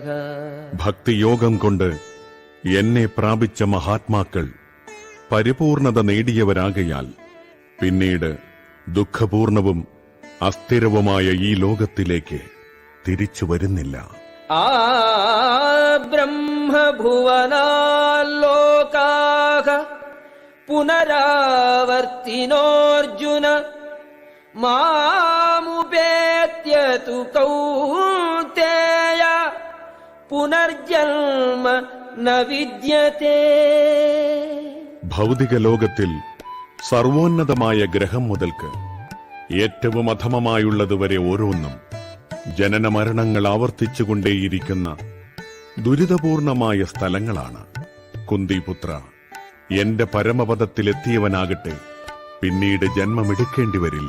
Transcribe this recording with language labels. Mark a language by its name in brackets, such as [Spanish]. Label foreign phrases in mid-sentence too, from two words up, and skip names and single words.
[Malayalam] ഭക്തിയോഗം കൊണ്ട് എന്നെ പ്രാപിച്ച മഹാത്മാക്കൾ പരിപൂർണത നേടിയവരാകയാൽ പിന്നീട് ദുഃഖപൂർണവും അസ്ഥിരവുമായ ഈ ലോകത്തിലേക്ക് തിരിച്ചു വരുന്നില്ല. [Sanskrit] ആ ബ്രഹ്മഭുവനാലോകാഃ പുനരാവർത്തിനോർജുന മാമുപേത്യ തു കൗന്തേയ പുനർജന്മ ന വിദ്യതേ. [Malayalam] ഭൗതിക ലോകത്തിൽ സർവോന്നതമായ ഗ്രഹം മുതൽക്ക് ഏറ്റവും അധമമായുള്ളതുവരെ ഓരോന്നും ജനന മരണങ്ങൾ ആവർത്തിച്ചുകൊണ്ടേയിരിക്കുന്ന ദുരിതപൂർണമായ സ്ഥലങ്ങളാണ്. കുന്തിപുത്ര, എന്റെ പരമപദത്തിലെത്തിയവനാകട്ടെ പിന്നീട് ജന്മമെടുക്കേണ്ടി വരില്ല.